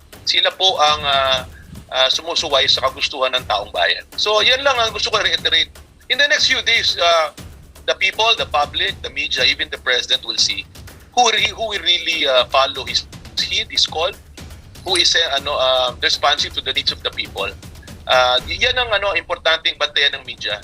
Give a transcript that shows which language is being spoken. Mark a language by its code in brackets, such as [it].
[tl] Sila po ang sumusuway sa kagustuhan ng taong bayan. So yan lang ang gusto ko reiterate. [en] In the next few days, the people, the public, the media, even the President will see who will really follow his call, who is responsive to the needs of the people. [tl] Yan ang importanteng bantayan ng media.